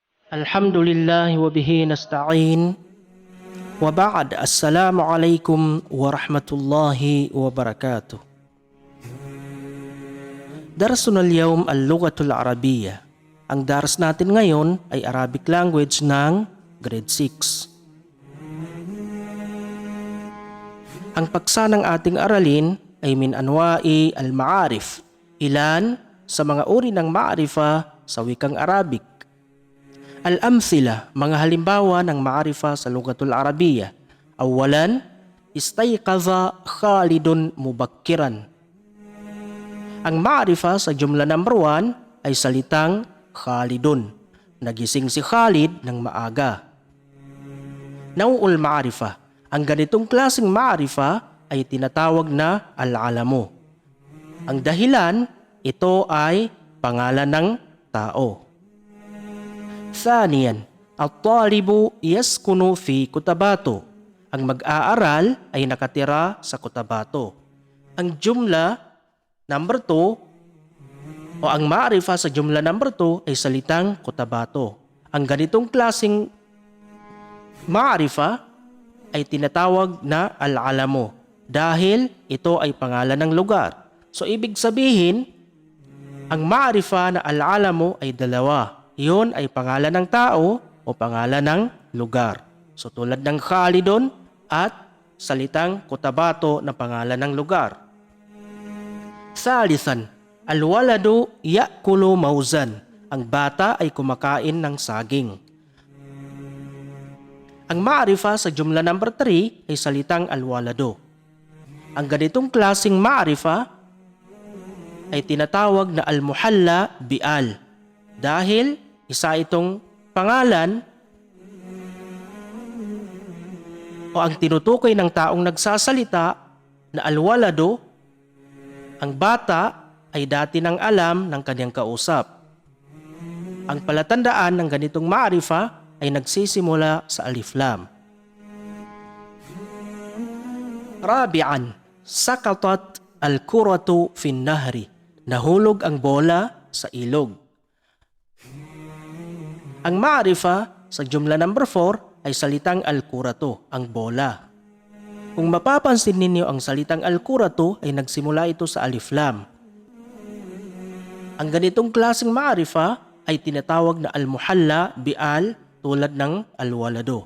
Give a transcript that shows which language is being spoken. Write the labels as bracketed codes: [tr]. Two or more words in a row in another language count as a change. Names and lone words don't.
[ar] الحمد لله وبه نستعين وبعد. السلام عليكم ورحمة الله وبركاته. درسنا اليوم اللغة العربية. [tl] Ang daras natin ngayon ay [en] Arabic language [tl] ng grade 6. Ang paksa ng ating aralin ay [ar] من أنواع المعارف, [tl] ilan sa mga uri ng ma'arifa sa wikang Arabic. Al-amthila, mga halimbawa ng ma'arifa sa [ar] اللغة العربية. أولاً، استيقظ خالدٌ مبكراً. [tl] Ang ma'arifa sa jumla number 1 ay salitang Khalidun. Nagising si Khalid ng maaga. [ar] نوع المعرفة, [tl] ang ganitong klaseng ma'arifa ay tinatawag na al-alamu. Ang dahilan, ito ay pangalan ng tao. Thaniyan, [ar] الطالب يسكن في كوتاباتو. [tl] Ang mag-aaral ay nakatira sa kutabato. Ang jumla number 2 o ang ma'arifa sa jumla number 2 ay salitang kutabato. Ang ganitong klaseng ma'arifa ay tinatawag na al-alamu dahil ito ay pangalan ng lugar. So ibig sabihin, ang ma'arifa na al-alamu ay dalawa. Iyon ay pangalan ng tao o pangalan ng lugar. So tulad ng Khalidun at salitang kutabato na pangalan ng lugar. [ar] ثالثاً، الولد يأكل موزاً. [tl] Ang bata ay kumakain ng saging. Ang ma'arifa sa jumla number 3 ay salitang al-waladu. Ang ganitong klaseng ma'arifa ay tinatawag na [ar] المحلى بأل. [tl] Dahil isa itong pangalan o ang tinutukoy ng taong nagsasalita na al-waladu, ang bata ay dati nang alam ng kanyang kausap. Ang palatandaan ng ganitong ma'arifa ay nagsisimula sa [ar] ألف لام. رابعاً، سقطت الكرة في النهر. [tl] Nahulog ang bola sa ilog. Ang ma'arifa sa jumla number 4 ay salitang al-kuratu, ang bola. Kung mapapansin ninyo, ang salitang al-kuratu ay nagsimula ito sa [ar] ألف لام. [tl] Ang ganitong klaseng ma'arifa ay tinatawag na [ar] المحلى بأل [tl] tulad ng al-waladu.